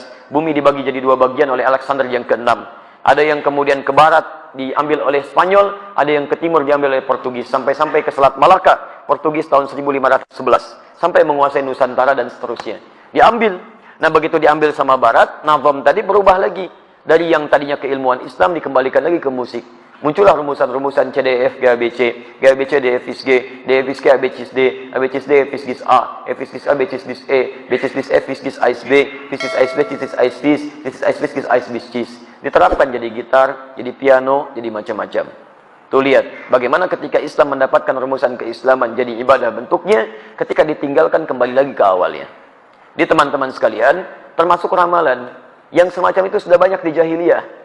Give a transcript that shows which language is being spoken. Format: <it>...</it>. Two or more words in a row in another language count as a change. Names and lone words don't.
<id>Bumi dibagi jadi 2 bagian oleh Alexander yang ke-6. Ada yang kemudian ke barat diambil oleh Spanyol, ada yang ke timur diambil oleh Portugis, sampai-sampai ke Selat Malaka. Portugis tahun 1511 sampai menguasai Nusantara dan seterusnya. Diambil. Nah, begitu diambil sama barat, nazam tadi berubah lagi. Dari yang tadinya keilmuan Islam dikembalikan lagi ke musik. Muncullah rumusan-rumusan CDF, GABC, GABC, DFIS G, DFIS G, ABCIS D, ABCIS D, FIS A, FIS A, BCIS E, BCIS F, FIS AIS B, FIS AIS B, CIS AIS FIS, FIS AIS FIS AIS BCIS. Diterapkan jadi gitar, jadi piano, jadi macam-macam. Tuh lihat, bagaimana ketika Islam mendapatkan rumusan keislaman jadi ibadah bentuknya, ketika ditinggalkan kembali lagi ke awalnya. Di teman-teman sekalian, termasuk ramalan, yang semacam itu sudah banyak di jahiliyah.</id>